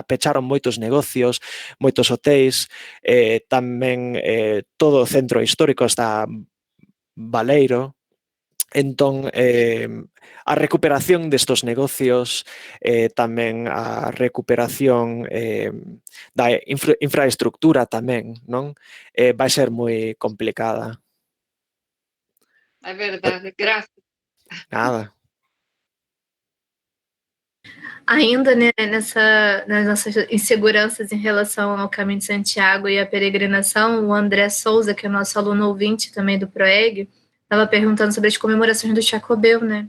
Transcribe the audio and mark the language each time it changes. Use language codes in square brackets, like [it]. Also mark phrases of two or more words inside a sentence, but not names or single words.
[gl] Pecharon moitos negocios, moitos hotéis, tamén todo o centro histórico está baleiro. Entón, a recuperación destos negocios, tamén a recuperación da infraestructura tamén, non? Vai ser moi complicada. [pt] É verdade, graças. Nada. Ainda, né, nas nossas inseguranças em relação ao Caminho de Santiago e a peregrinação, o André Souza, que é nosso aluno ouvinte também do PROEG, estava perguntando sobre as comemorações do Chacobeu, né?